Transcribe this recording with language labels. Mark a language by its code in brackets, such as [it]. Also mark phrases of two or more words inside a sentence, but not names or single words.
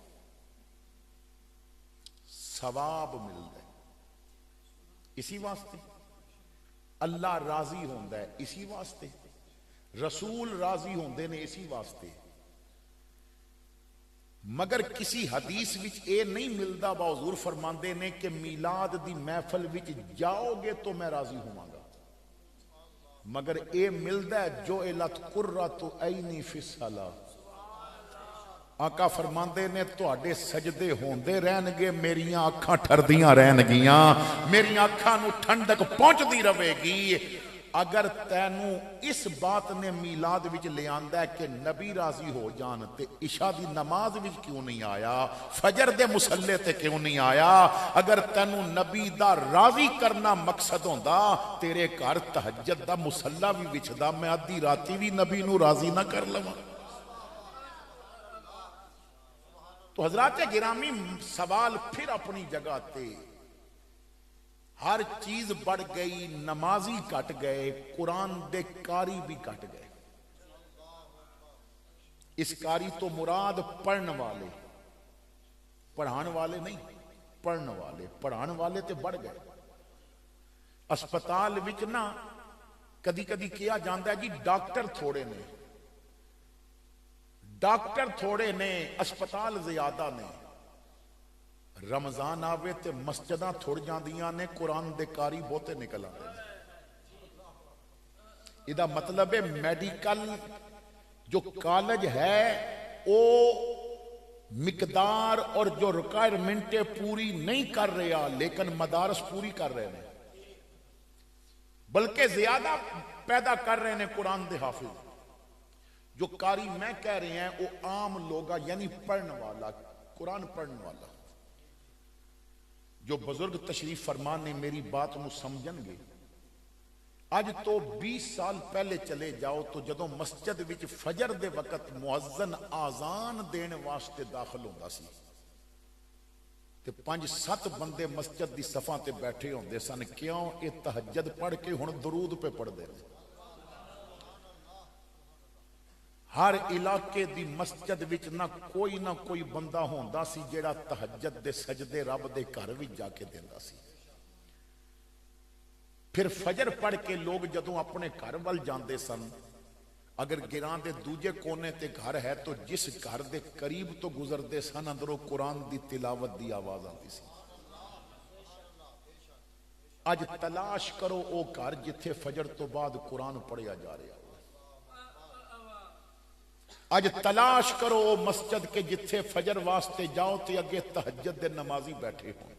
[pa] ثواب ملتا ہے اسی واسطے, اللہ راضی ہوندا ہے اسی واسطے, رسول راضی ہوندے نے اسی واسطے. مگر کسی حدیث وچ اے نہیں ملدا, با حضور فرماندے نے کہ میلاد دی محفل وچ جاؤ گے [ur] تو میں راضی ہوں گا. [pa] مگر اے ملدا ہے جو الت [ar] قرۃ عینی فی الصلاۃ, [pa] آقا فرماندے نے تواڈے سجدے ہوندے رہن گے, میریاں اکھاں ٹھردیاں رہن گیاں, میریاں اکھاں نو ٹھنڈک پہنچدی رہے گی. اگر تینوں اس بات نے میلاد وچ لے آندا ہے کہ نبی راضی ہو جان, تے عشاء دی نماز وچ کیوں نہیں آیا, فجر دے مصلے تے کیوں نہیں آیا؟ اگر تینوں نبی دا راضی کرنا مقصد ہوندا, تیرے گھر تہجد دا مصلا بھی وچھدا, میں ادھی راتی بھی نبی نو راضی نہ کر لواں. تو حضرات گرامی, سوال پھر اپنی جگہ تے, ہر چیز بڑھ گئی, نمازی کٹ گئے, قرآن دے کاری بھی کٹ گئے. اس کاری تو مراد پڑھن والے, پڑھان والے نہیں, پڑھن والے. پڑھان والے تے بڑھ گئے. اسپتال وچ نا کدی کدی کیا جاندا ہے جی ڈاکٹر تھوڑے نے, ڈاکٹر تھوڑے نے, اسپتال زیادہ نے. رمضان آوے تے مسجداں تھوڑ جاندیاں نے, قرآن دے کاری بہتے نکل آتے ہیں. ادا مطلب ہے میڈیکل جو کالج ہے او مقدار اور جو ریکوائرمنٹیں پوری نہیں کر رہا, لیکن مدارس پوری کر رہے ہیں, بلکہ زیادہ پیدا کر رہے ہیں قرآن دے حافظ. [ur] جو قاری میں کہہ رہے ہیں وہ عام لوگا یعنی پڑھنے والا، قرآن پڑھنے والا۔ [pa] جو بزرگ تشریف فرمان نے میری بات نو سمجھن گے، اج تو 20 سال پہلے چلے جاؤ تو جدوں مسجد وچ فجر دے وقت مؤذن آزان دین واسطے داخل ہوندا سی تے 5-7 بندے مسجد دی صفاں تے بیٹھے ہوندے سن، کیوں؟ اے تہجد پڑھ کے ہن درود پہ پڑھ دے۔ ہر علاقے دی مسجد وچ نہ کوئی بندہ ہوندا سی جیڑا تہجد دے سجدے رب دے گھر وچ جا کے دیندا سی۔ پھر فجر پڑھ کے لوگ جدوں اپنے گھر ول جاندے سن، اگر گراں دے دوجے کونے تے گھر ہے تو جس گھر دے قریب تو گزردے سن اندروں قرآن دی تلاوت دی آواز آتی سی۔ اج تلاش کرو او گھر جتھے فجر تو بعد قرآن پڑھیا جا رہا ہو، اج تلاش کرو او مسجد کے جتھے فجر واسطے جاؤ تے اگے تہجد دے نمازی بیٹھے ہوں۔